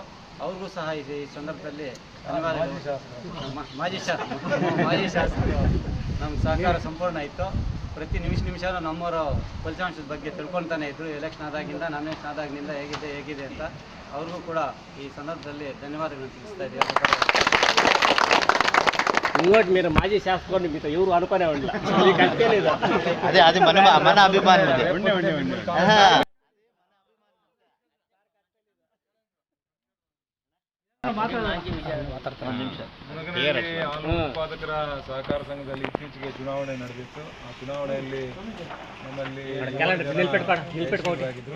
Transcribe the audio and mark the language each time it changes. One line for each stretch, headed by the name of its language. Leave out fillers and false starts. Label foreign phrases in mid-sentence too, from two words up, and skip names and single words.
Kannada: ಅವ್ರಿಗೂ ಸಹ ಈ ಸಂದರ್ಭದಲ್ಲಿ ಧನ್ಯವಾದಗಳು. ಮಾಜಿ ಶಾಸಕರು ನಮ್ಗೆ ಸಹಕಾರ ಸಂಪೂರ್ಣ ಇತ್ತು. ಪ್ರತಿ ನಿಮಿಷನೂ ನಮ್ಮವರು ಫಲಿತಾಂಶದ ಬಗ್ಗೆ ತಿಳ್ಕೊಳ್ತಾನೆ ಇದ್ದರು. ಎಲೆಕ್ಷನ್ ಆದಾಗಿಂದ, ನಾಮಿನೇಷನ್ ಆದಾಗಿನಿಂದ ಹೇಗಿದೆ ಅಂತ ಅವ್ರಿಗೂ ಕೂಡ ಈ ಸಂದರ್ಭದಲ್ಲಿ ಧನ್ಯವಾದಗಳನ್ನು ತಿಳಿಸ್ತಾ ಇದ್ದೀವಿ.
Telugu: ఇంకోటి మీరు మాజీ శాసకుడిని మీతో ఎవరు అనుకునే ఉండాలి. అదే అది మన అభిమానం.
Kannada: ಮುನಗನಹಳ್ಳಿ ಹಾಲು ಉತ್ಪಾದಕರ ಸಹಕಾರ ಸಂಘದಲ್ಲಿ ಇತ್ತೀಚೆಗೆ ಚುನಾವಣೆ ನಡೆದಿತ್ತು. ಆ ಚುನಾವಣೆಯಲ್ಲಿ ನಮ್ಮಲ್ಲಿ ಆಗಿದ್ರು.